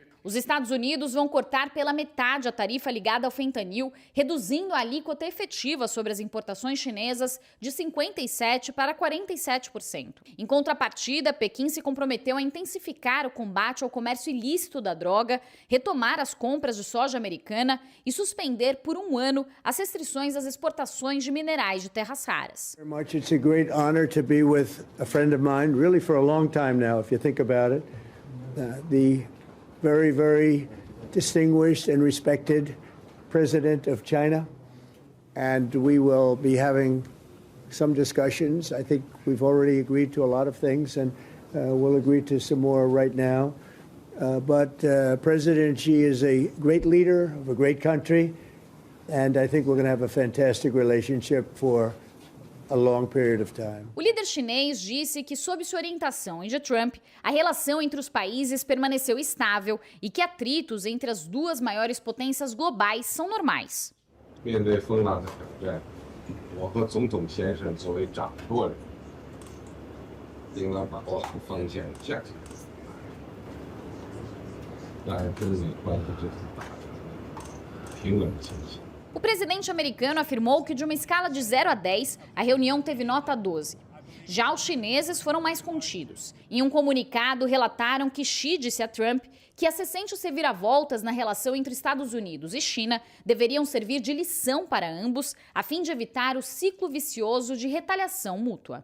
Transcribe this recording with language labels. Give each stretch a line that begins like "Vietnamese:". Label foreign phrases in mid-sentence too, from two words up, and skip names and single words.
Portuguese: Os Estados Unidos vão cortar pela metade a tarifa ligada ao fentanil, reduzindo a alíquota efetiva sobre as importações chinesas de 57% para 47%. Em contrapartida, Pequim se comprometeu a intensificar o combate ao comércio ilícito da droga, retomar as compras de soja americana e suspender por 1 ano as restrições às exportações de minerais de terras raras.
English: It's a great honor to be with a friend of mine, really for a long time now, if you think about it. The very, very distinguished and respected president of China. And we will be having some discussions. I think we've already agreed to a lot of things, and we'll agree to some more right now. But President Xi is a great leader of a great country, and I think we're going to have a fantastic relationship for a long period of time.
Portuguese: O líder chinês disse que, sob sua orientação e de Trump, a relação entre os países permaneceu estável e que atritos entre as duas maiores potências globais são normais.
Chinese: 面对风浪的挑战，我和总统先生作为掌舵人，应当把握好方向价值。当然，中美关系这是大的平稳前行。
Portuguese: O presidente americano afirmou que, de uma escala de 0 a 10, a reunião teve nota 12. Já os chineses foram mais contidos. Em um comunicado, relataram que Xi disse a Trump que as recentes reviravoltas na relação entre Estados Unidos e China deveriam servir de lição para ambos, a fim de evitar o ciclo vicioso de retaliação mútua.